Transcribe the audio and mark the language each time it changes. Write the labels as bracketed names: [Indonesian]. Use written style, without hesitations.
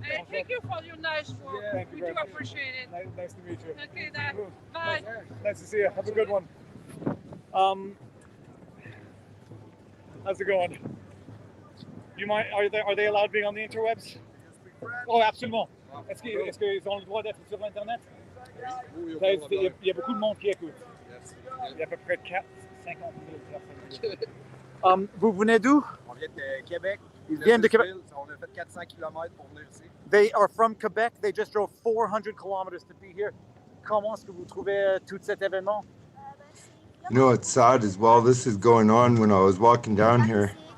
[English] Thank you for your nice work. Yeah, thank you We very do much. appreciate it. Nice to meet you. Okay, then. Bye. Nice to see you. Have a good one. How's it going? You mind? Are they allowed being on the interwebs? [French] Oh, absolument. Est-ce qu'ils ont le droit d'être sur Internet? Il y a beaucoup de monde qui écoute. Il y a à peu près 50 000 personnes. Vous venez d'où? On vient de Québec. Ils viennent de Québec. On a fait 400 km pour venir ici. [English] They are from Quebec. They just drove 400 kilometers to be here. [French] Comment est-ce que vous trouvez tout cet événement? [English] You know, it's sad as well. This is going on when I was walking down here.